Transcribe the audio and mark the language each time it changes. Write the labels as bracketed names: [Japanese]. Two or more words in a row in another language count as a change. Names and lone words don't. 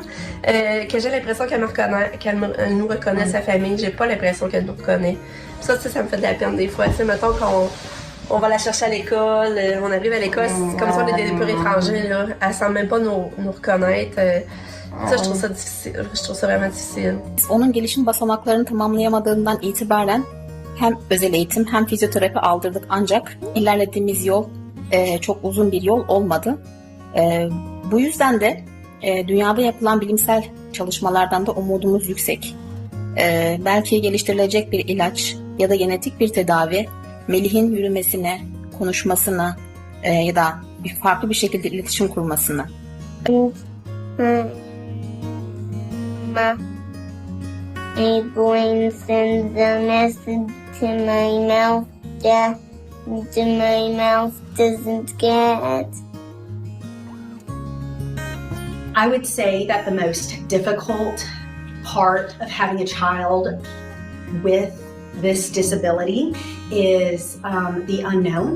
[French] Que j'ai l'impression qu'elle nous reconnaît, sa famille. J'ai pas l'impression qu'elle nous reconnaît. Puis ça me fait de la peine des fois. Tu sais, mettons qu'on va la chercher à l'école, on arrive à l'école, c'est comme si on était des purs étrangers, là. Elle semble même pas nous reconnaître. Ça, je trouve ça difficile. Je trouve ça vraiment difficile. [Turkish] Onun gelişim basamaklarını tamamlayamadığından itibaren hem özel eğitim hem fizyoterapi aldırdık, ancak ilerlediğimiz yol çok uzun bir yol olmadı. Bu yüzden de dünyada yapılan bilimsel çalışmalardan da umudumuz yüksek. Belki geliştirilecek bir ilaç ya da genetik bir tedavi Melih'in yürümesine, konuşmasına ya da farklı bir şekilde iletişim kurmasına. [English] My brain sends a message to my mouth that my mouth doesn't get. I would say that the most difficult part of having a child with this disability is the unknown.